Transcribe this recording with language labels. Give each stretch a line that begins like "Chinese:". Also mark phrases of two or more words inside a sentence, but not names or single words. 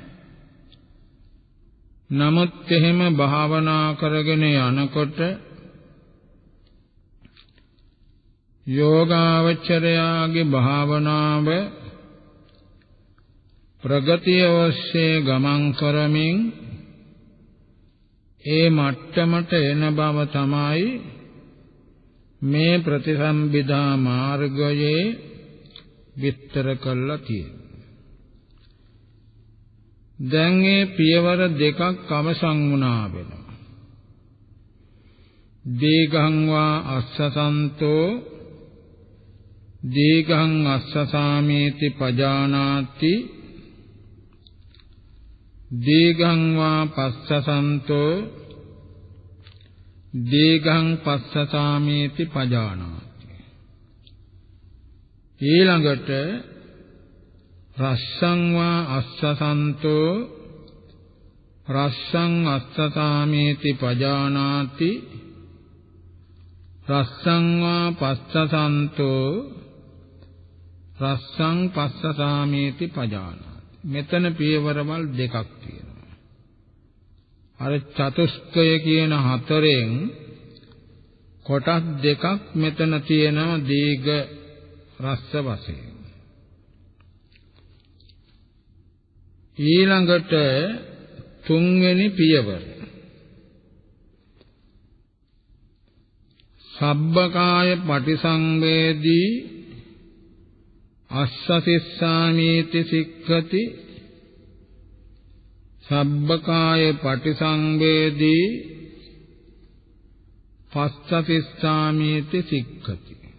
Sinhala: නමුත් එහෙම භාවනා කරගෙන යනකොට යෝගාවචරයාගේ භාවනාව ප්‍රගතිය ඔස්සේ ගමන් කරමින් ඒ මට්ටමට එන බව තමයි මේ ප්‍රතිසම්බිදා මාර්ගයේ විස්තර කළා තියෙන්නේ. දැන් මේ පියවර දෙකක් අවසන් වුණා වෙනවා.
Pali: දීඝං වා අස්සසන්තෝ දීඝං අස්සසාමේති පජානාති දීඝං වා පස්සසන්තෝ දීඝං පස්සසාමේති පජානාති. ඊළඟට රස්සං වා අස්සසන්තෝ රස්සං අස්සසාමේති පජානාති රස්සං වා පස්සසන්තෝ රස්සං පස්සසාමේති පජානාති.
Sinhala: මෙතන පියවරවල් දෙකක් තියෙනවා. අර චතුස්කය කියන හතරෙන් කොටස් දෙකක් මෙතන තියෙනවා දීඝ රස්ස වශයෙන්. ඊළඟට තුන්වෙනි පියවර
Pali: සබ්බකාය පටිසංවේදී අස්සසිස්සාමීති සික්ඛති සබ්බකාය පටිසංවේදී පස්සසිස්සාමීති සික්ඛති.